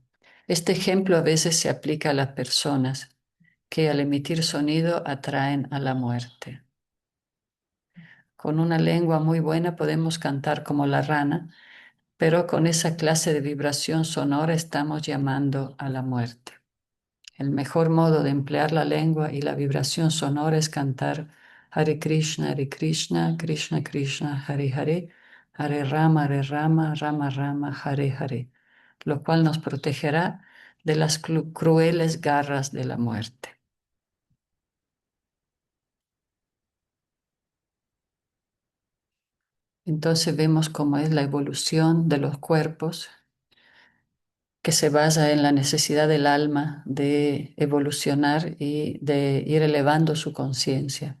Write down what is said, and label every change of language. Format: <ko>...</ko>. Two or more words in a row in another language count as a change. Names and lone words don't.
<es>Este ejemplo a veces se aplica a las personas que al emitir sonido atraen a la muerte. Con una lengua muy buena podemos cantar como la rana, pero con esa clase de vibración sonora estamos llamando a la muerte. El mejor modo de emplear la lengua y la vibración sonora es cantar</es> <sa>हरे कृष्ण कृष्ण कृष्ण हरे हरे हरे राम राम राम हरे हरे,</sa> <es>Hare Rama, Rama Rama, Hare Hare, lo cual nos protegerá de las crueles garras de la muerte. Entonces vemos cómo es la evolución de los cuerpos, que se basa en la necesidad del alma de evolucionar y de ir elevando su conciencia.</es>